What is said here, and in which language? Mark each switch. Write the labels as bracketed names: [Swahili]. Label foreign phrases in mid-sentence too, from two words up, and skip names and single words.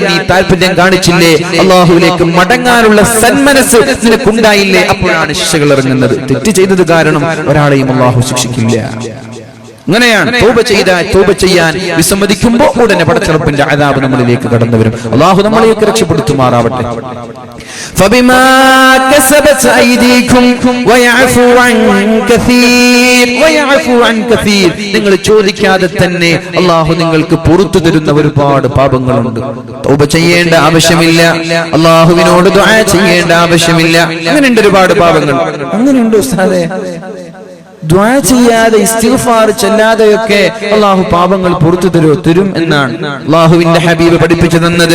[Malayalam] നീ താല്പര്യം കാണിച്ചില്ലേ, അള്ളാഹുവിലേക്ക് മടങ്ങാനുള്ള സന്മനസ് നിനക്കുണ്ടായില്ലേ, അപ്പോഴാണ് ശിക്ഷകൾ ഇറങ്ങുന്നത്. തെറ്റ് ചെയ്തത് കാരണം ഒരാളെയും അള്ളാഹു ശിക്ഷിക്കില്ല. അങ്ങനെയാണ് തൗബ ചെയ്യാൻ വിസമ്മതിക്കുമ്പോൾ ഉടനെ പടച്ചറപ്പിന്റെ അദാബ് നമ്മളിലേക്ക് കടന്നു വരും. അള്ളാഹു നമ്മളെയൊക്കെ രക്ഷപ്പെടുത്തുമാറാവട്ടെ. [Arabic] فبما كسبت أيديكم ويعفو عن كثير [Malayalam] നിങ്ങൾ ചോദിക്കാതെ തന്നെ അള്ളാഹു നിങ്ങൾക്ക് പുറത്തു തരുന്ന ഒരുപാട് പാപങ്ങളുണ്ട്. തൗബ ചെയ്യേണ്ട ആവശ്യമില്ല, അള്ളാഹുവിനോട് ദുആ ചെയ്യേണ്ട ആവശ്യമില്ല. അങ്ങനെയുണ്ട് ഒരുപാട് പാപങ്ങൾ. അങ്ങനെയുണ്ട് ഉസ്താദേ, ദുആ ചെയ്യാതെ ഇസ്തിഗ്ഫാർ ചെല്ലാതെയൊക്കെ അള്ളാഹു പാപങ്ങൾ പുറത്തു തരും എന്നാണ് അള്ളാഹുവിന്റെ ഹബീബ് പഠിപ്പിച്ചു തന്നത്.